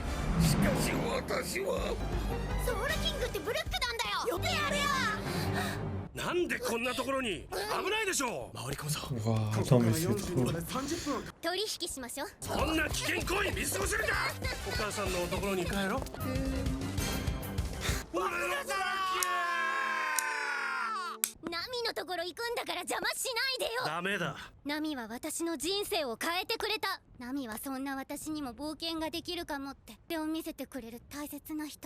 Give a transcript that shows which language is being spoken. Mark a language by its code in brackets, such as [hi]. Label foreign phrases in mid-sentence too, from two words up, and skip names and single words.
[ja] しかし私はソウルキングってブルックなんだよ。よってやれよ。なんでこんなところに。危ないでしょう。回り込むぞ。 [fr] Waouh, attends, mais c'est trop. [ja] 取引しましょう。そんな危険行為見過ごせるか。お母さんのところに帰ろう。ナミのところ行くんだから邪魔しないでよ。ダメだ。ナミは私の人生を変えてくれた。ナミはそんな私にも冒険ができるかもって手を見せてくれる大切な人。